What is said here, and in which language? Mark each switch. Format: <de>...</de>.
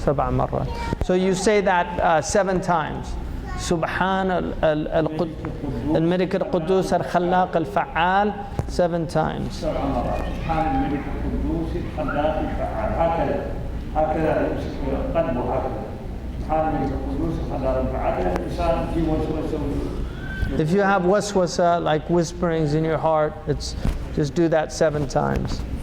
<ar>7 مرات.</ar> <en>So you say that 7 times.</en> <ar>سبحان الملك القدوس الخلاق الفعال</ar> <en>7 times.</en> <ar>7 مرات. سبحان الملك القدوس الخلاق الفعال. هكذا قلبه هكذا. سبحان الملك القدوس الخلاق الفعال. الإنسان في وسوسة.</ar> <en>If you have waswasa, like whisperings in your heart, just do that 7 times.</en>